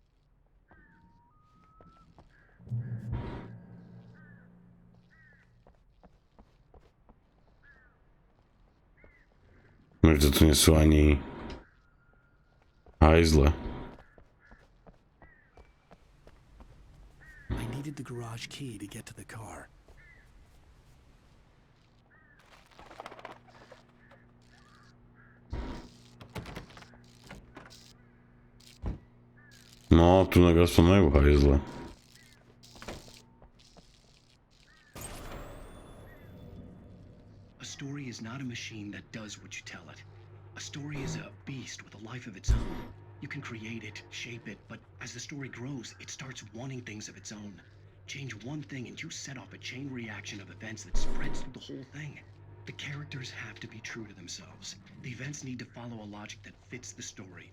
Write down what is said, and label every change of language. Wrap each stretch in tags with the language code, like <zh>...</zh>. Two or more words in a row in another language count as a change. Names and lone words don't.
<sk>Možno tu nie sú ani hajzle.</sk> <en>I needed the garage key to get to the car.</en> <sk>No, tu aspoň majú hajzle.</sk> <en>A story is not a machine that does what you tell it. A story is a beast with a life of its own. You can create it, shape it, but as the story grows, it starts wanting things of its own. Change one thing and you set off a chain reaction of events that spreads through the whole thing. The characters have to be true to themselves. The events need to follow a logic that fits the story.</en>